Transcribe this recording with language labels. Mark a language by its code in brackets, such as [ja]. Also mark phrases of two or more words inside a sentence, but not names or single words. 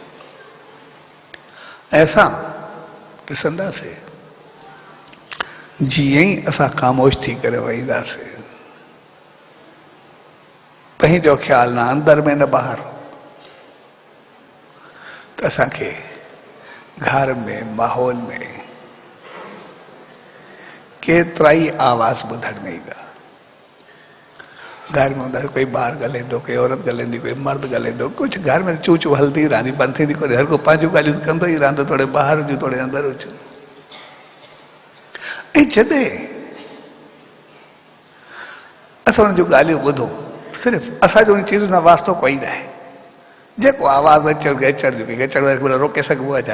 [sd] ऐसा ॾिसंदासीं जीअं ई असां ख़ामोश थी करे वेहींदासीं, पंहिंजो ख़्यालु न अंदरि में न ॿाहिरि, त असांखे घर में माहौल में केतिरा ई आवाज़ ॿुधण में ईंदा। घर में हूंदा कोई ॿार ॻाल्हाईंदो, कोई औरत ॻाल्हाईंदी, कोई मर्द ॻाल्हाईंदो, कुझु घर में चू चू हलंदी रहंदी, बंदि थींदी कोन्हे, हर को पंहिंजूं ॻाल्हियूं कंदो ई रहंदो, थोरे ॿाहिरि हुजूं थोरे अंदरि हुजूं। ऐं जॾहिं असां हुन जूं ॻाल्हियूं ॿुधूं, सिर्फ़ु असांजो उन चीज़ सां वास्तो कोई न आहे। जेको आवाज़ अचण खे अचण ॾियो, कंहिंखे अचण खे रोके सघिबो आहे छा?